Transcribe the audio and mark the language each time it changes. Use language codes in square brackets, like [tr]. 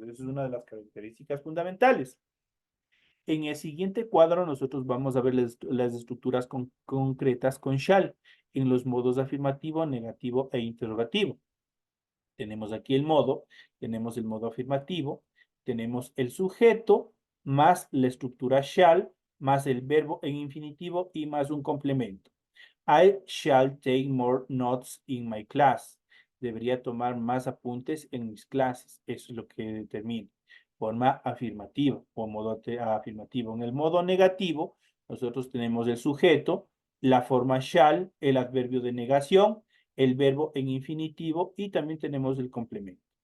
[es] Esa es una de las características fundamentales. En el siguiente cuadro nosotros vamos a ver las estructuras concretas con shall en los modos afirmativo, negativo e interrogativo. Tenemos aquí tenemos el modo afirmativo, tenemos el sujeto, más la estructura shall, más el verbo en infinitivo y más un complemento. [en] I shall take more notes in my class. [es] Debería tomar más apuntes en mis clases. Eso es lo que determina. Forma afirmativa o modo afirmativo. En el modo negativo, nosotros tenemos el sujeto, la forma shall, el adverbio de negación, el verbo en infinitivo y también tenemos el complemento.